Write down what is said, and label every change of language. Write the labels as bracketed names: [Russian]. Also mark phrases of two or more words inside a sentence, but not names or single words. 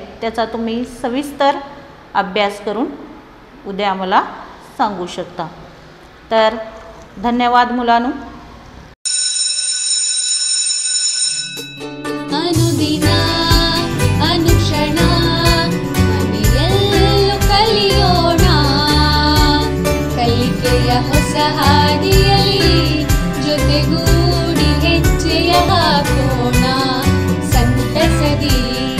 [Marathi] त्याचा तुम्ही सविस्तर अभ्यास करून उद्या मला सांगू शकता. तर धन्यवाद मुलांनो. [Kannada] ಅನುದಿನ ಅನುಕ್ಷಣ ಮನೆಯಲ್ಲೂ ಕಲಿಯೋಣ, ಕಲಿಕೆಯ ಹೊಸ ಹಾದಿಯಲ್ಲಿ ಜೊತೆಗೂಡಿ ಹೆಜ್ಜೆಯ ಹಾಕೋಣ, ಸಂತಸದಿ